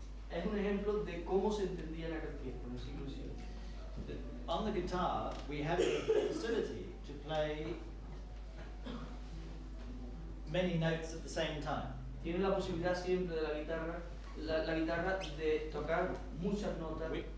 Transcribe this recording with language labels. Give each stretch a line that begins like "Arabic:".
Spanish: Es un ejemplo de cómo se entendía en aquel tiempo, en el siglo XIX.
English: On the guitar, we have the facility to play many notes at the same time.
Spanish: Tiene la posibilidad siempre de la guitarra de tocar muchas notas,